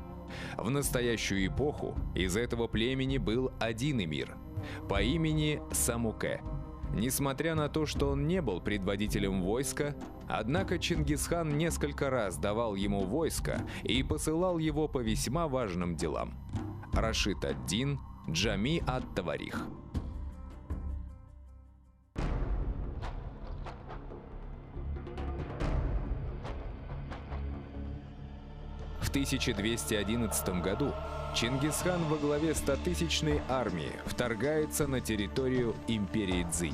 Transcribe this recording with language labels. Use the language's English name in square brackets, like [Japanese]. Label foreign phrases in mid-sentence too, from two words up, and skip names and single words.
[Russian] В настоящую эпоху из этого племени был один эмир по имени Самуке. Несмотря на то, что он не был предводителем войска, однако Чингисхан несколько раз давал ему войско и посылал его по весьма важным делам. Рашид ад-Дин, Джами ат-Таварих. В 1211 году Чингисхан во главе 100-тысячной армии вторгается на территорию империи Цзинь.